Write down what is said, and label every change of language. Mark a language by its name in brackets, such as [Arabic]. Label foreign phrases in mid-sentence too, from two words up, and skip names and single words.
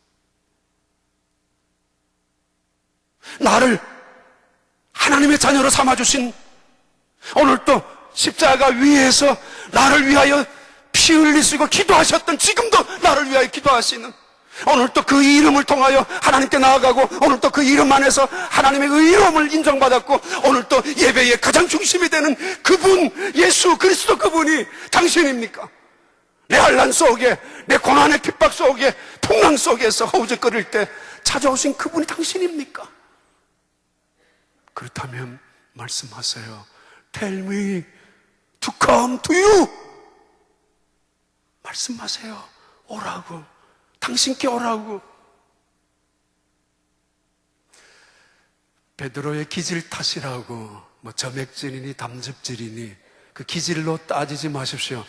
[Korean] 나를 하나님의 자녀로 삼아주신, 오늘도 십자가 위에서 나를 위하여 피 흘리시고 기도하셨던, 지금도 나를 위하여 기도하시는, 오늘도 그 이름을 통하여 하나님께 나아가고 오늘도 그 이름 안에서 하나님의 의로움을 인정받았고 오늘도 예배의 가장 중심이 되는 그분, 예수 그리스도 그분이 당신입니까? 내 환난 속에, 내 고난의 핍박 속에, 풍랑 속에서 허우적거릴 때 찾아오신 그분이 당신입니까? 그렇다면 말씀하세요. [English] Tell me to come to you. [Korean] 말씀하세요. 오라고. 당신께 오라고. 베드로의 기질 탓이라고 뭐 점액질이니 담즙질이니 그 기질로 따지지 마십시오.